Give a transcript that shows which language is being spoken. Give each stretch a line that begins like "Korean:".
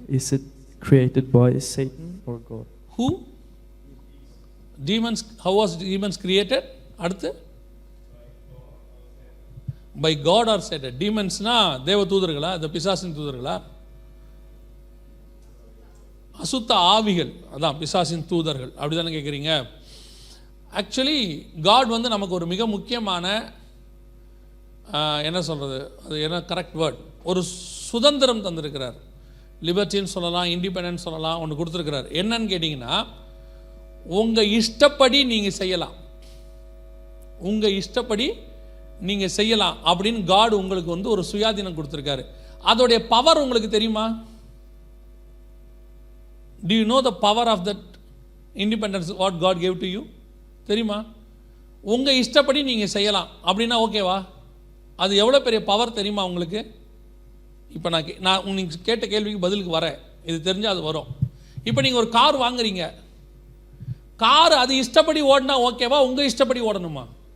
English: Is it created by Satan or God? Who? Demons. How was demons created?
Tamil: அடுத்து
English: by God or Satan?
Tamil: Demonsனா தேவ தூதர்களா, இந்த பிசாசின் தூதர்களா? அசுத்த ஆவிகள், அதான் பிசாசின் தூதர்கள். அப்படி தானே கேட்குறீங்க? ஆக்சுவலி காட் வந்து நமக்கு ஒரு மிக முக்கியமான, என்ன சொல்கிறது, அது என்ன கரெக்ட் வேர்ட், ஒரு சுதந்திரம் தந்திருக்கிறார். லிபர்ட்டின்னு சொல்லலாம், இண்டிபெண்டன்ஸ் சொல்லலாம், ஒன்று கொடுத்துருக்கிறார். என்னன்னு கேட்டிங்கன்னா, உங்கள் இஷ்டப்படி நீங்கள் செய்யலாம், உங்கள் இஷ்டப்படி நீங்கள் செய்யலாம் அப்படின்னு காட் உங்களுக்கு வந்து ஒரு சுயாதீனம் கொடுத்துருக்காரு. அதோடைய பவர் உங்களுக்கு தெரியுமா?
English: Do you know the power of that independence what God gave to you?
Tamil: தெரியுமா? உங்கள் இஷ்டப்படி நீங்கள் செய்யலாம் அப்படின்னா ஓகேவா? அது எவ்வளோ பெரிய பவர் தெரியுமா உங்களுக்கு? இப்போ நான் நீங்கள் கேட்ட கேள்விக்கு பதிலுக்கு வரேன். இது தெரிஞ்சால் அது வரும். இப்போ நீங்கள் ஒரு கார் வாங்குறீங்க, கார் அது இஷ்டப்படி ஓடினா ஓகேவா, உங்கள் இஷ்டப்படி ஓடணுமா?